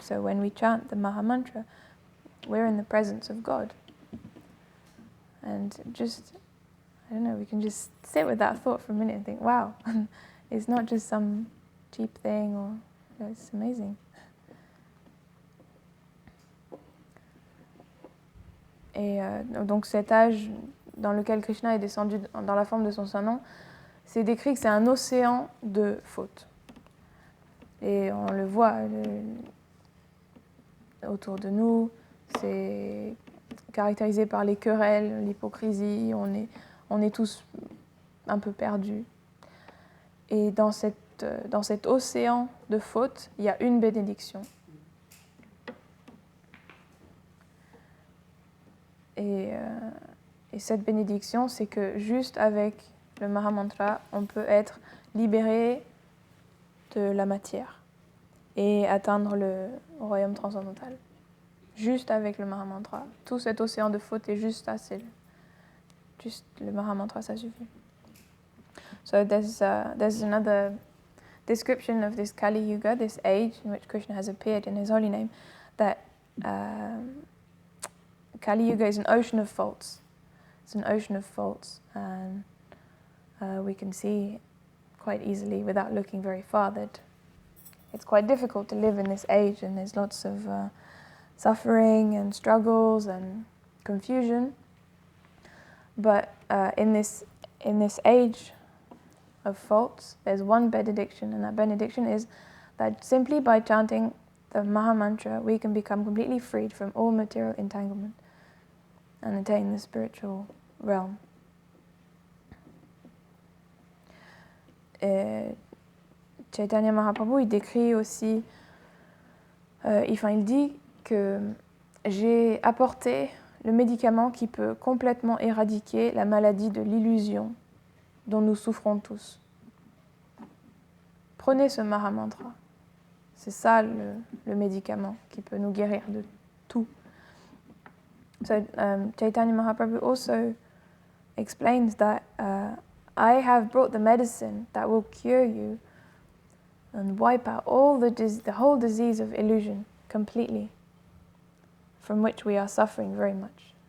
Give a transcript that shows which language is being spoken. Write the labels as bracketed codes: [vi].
[en] So when we chant the Maha Mantra, we're in the presence of God. And just, I don't know, we can just sit with that thought for a minute and think, wow, it's not just some cheap thing, or it's amazing. [fr] Et donc cet âge dans lequel Krishna est descendu dans la forme de son saint nom, c'est décrit que c'est un océan de fautes. Et on le voit autour de nous, c'est caractérisé par les querelles, l'hypocrisie, on est tous un peu perdus. Et dans cet océan de fautes, il y a une bénédiction. Et cette bénédiction, c'est que juste avec le Maha Mantra, on peut être libéré de la matière et atteindre le royaume transcendantal. Juste avec le Maha Mantra. Tout cet océan de fautes est juste assez. Juste le Maha Mantra, ça suffit. [en] So there's another description of this Kali Yuga, this age in which Krishna has appeared in his holy name, that Kali Yuga is an ocean of faults. It's an ocean of faults, and we can see quite easily, without looking very far, that it's quite difficult to live in this age, and there's lots of suffering and struggles and confusion. But in this age of faults, there's one benediction, and that benediction is that simply by chanting the Maha Mantra, we can become completely freed from all material entanglement and attain the spiritual realm. [fr] Et Chaitanya Mahaprabhu, il décrit aussi, il dit que j'ai apporté le médicament qui peut complètement éradiquer la maladie de l'illusion dont nous souffrons tous. Prenez ce Maha Mantra. C'est ça le médicament qui peut nous guérir de tout. [en] So Chaitanya Mahaprabhu also explains that I have brought the medicine that will cure you and wipe out the whole disease of illusion completely, from which we are suffering very much.